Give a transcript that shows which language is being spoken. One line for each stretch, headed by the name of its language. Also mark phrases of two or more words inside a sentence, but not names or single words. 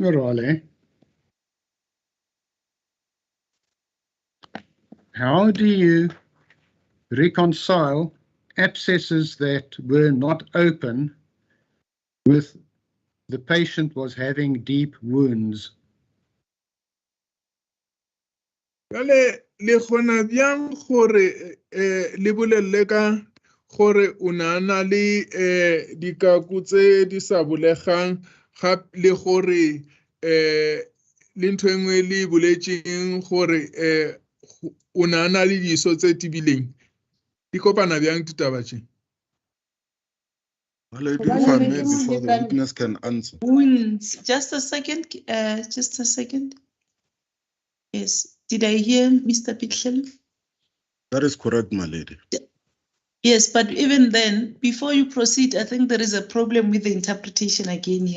English: Morale, how do you reconcile abscesses that were not open with the patient was having deep wounds?
Northern Sotho: Le gona bjang gore le bolelle ka gore o nana le dikaku tse di sa bulegang gape le gore le ntho engwe le boletseng gore o nana le diso tse tibileng di kopana bjang ditaba tse?
English: Well, I do if I may before the witness can answer. Wounds. Just a second. Just a second. Yes. Did I hear Mr. Pitchell? That is correct, my lady. Yes, but even then, before you proceed, I think there is a problem with the interpretation again here.